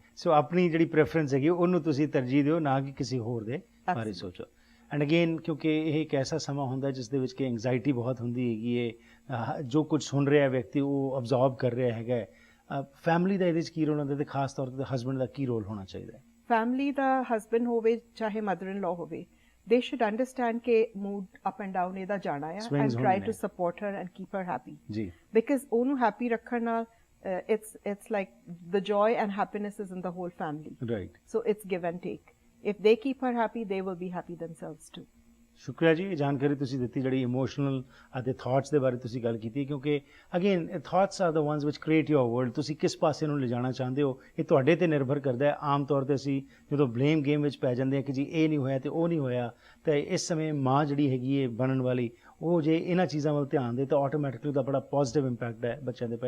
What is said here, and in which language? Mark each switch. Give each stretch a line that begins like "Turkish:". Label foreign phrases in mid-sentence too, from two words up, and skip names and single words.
Punjabi: ਸੋ ਆਪਣੀ ਜਿਹੜੀ ਪ੍ਰੈਫਰੈਂਸ ਹੈਗੀ ਉਹਨੂੰ ਤੁਸੀਂ ਤਰਜੀਹ ਦਿਓ, ਨਾ ਕਿ ਕਿਸੇ ਹੋਰ ਦੇ ਬਾਰੇ ਸੋਚੋ.
English: and again,
Punjabi: ਕਿਉਂਕਿ ਇਹ ਇੱਕ ਐਸਾ ਸਮਾਂ ਹੁੰਦਾ ਜਿਸ ਦੇ ਵਿੱਚ ਕਿ ਐਂਗਜ਼ਾਈਟੀ ਬਹੁਤ ਹੁੰਦੀ ਹੈਗੀ ਹੈ, ਜੋ ਕੁਝ ਸੁਣ ਰਿਹਾ ਵਿਅਕਤੀ ਉਹ ਅਬਜ਼ੌਰਬ ਕਰ ਰਿਹਾ ਹੈਗਾ. ਫੈਮਿਲੀ ਦਾ ਇਹਦੇ 'ਚ ਕੀ ਰੋਲ ਹੁੰਦਾ, ਤੇ ਖਾਸ ਤੌਰ 'ਤੇ ਹਸਬੈਂਡ ਦਾ ਕੀ ਰੋਲ ਹੋਣਾ ਚਾਹੀਦਾ ਹੈ? ਫੈਮਿਲੀ ਦਾ ਹਸਬੈਂਡ ਹੋਵੇ ਚਾਹੇ
English: mother in law
Punjabi: ਹੋਵੇ,
English: they should understand ਕਿ mood up and down
Punjabi: ਇਹਦਾ ਜਾਣਾ ਆ,
English: and try to support her and keep her happy. Because
Punjabi: ਉਹਨੂੰ happy ਰੱਖਣ ਨਾਲ
English: it's like the joy and happiness is in the whole family. So it's give and take. If they keep her happy, they will be happy themselves too.
Punjabi: ਸ਼ੁਕਰੀਆ ਜੀ, ਇਹ ਜਾਣਕਾਰੀ ਤੁਸੀਂ ਦਿੱਤੀ, ਜਿਹੜੀ ਇਮੋਸ਼ਨਲ ਅਤੇ ਥਾਟਸ ਦੇ ਬਾਰੇ ਤੁਸੀਂ ਗੱਲ ਕੀਤੀ, ਕਿਉਂਕਿ ਅਗੇਨ
English: thoughts are the ones which create your world.
Punjabi: ਤੁਸੀਂ ਕਿਸ ਪਾਸੇ ਨੂੰ ਲਿਜਾਣਾ ਚਾਹੁੰਦੇ ਹੋ, ਇਹ ਤੁਹਾਡੇ 'ਤੇ ਨਿਰਭਰ ਕਰਦਾ ਹੈ. ਆਮ ਤੌਰ 'ਤੇ ਅਸੀਂ ਜਦੋਂ
English: blame game
Punjabi: ਵਿੱਚ ਪੈ ਜਾਂਦੇ ਹਾਂ ਕਿ ਜੀ ਇਹ ਨਹੀਂ ਹੋਇਆ ਤੇ ਉਹ ਨਹੀਂ ਹੋਇਆ, ਤਾਂ ਇਸ ਸਮੇਂ ਮਾਂ ਜਿਹੜੀ ਹੈਗੀ ਹੈ ਬਣਨ ਵਾਲੀ, ਉਹ ਜੇ ਇਹਨਾਂ ਚੀਜ਼ਾਂ ਵੱਲ ਧਿਆਨ ਦੇ ਤਾਂ ਆਟੋਮੈਟਿਕਲੀ ਉਹਦਾ ਬੜਾ
English: positive impact
Punjabi: ਹੈ ਬੱਚਿਆਂ 'ਤੇ ਪਏਗਾ.